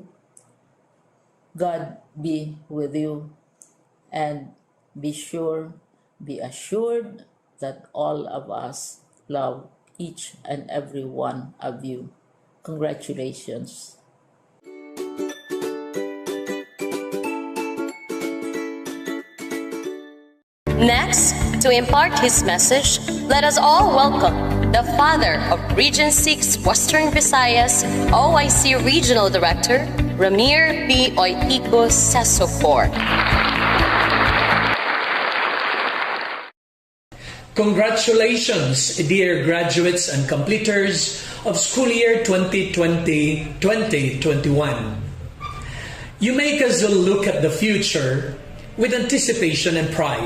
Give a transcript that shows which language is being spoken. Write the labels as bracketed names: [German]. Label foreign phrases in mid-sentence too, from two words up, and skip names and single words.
[English] God be with you, and be assured that all of us love each and every one of you. Congratulations. Next, to impart his message, let us all welcome the father of Region 6 Western Visayas OIC Regional Director, Ramir P. Oitico Sesofor. Congratulations, dear graduates and completers of school year 2020-2021. You make us look at the future with anticipation and pride.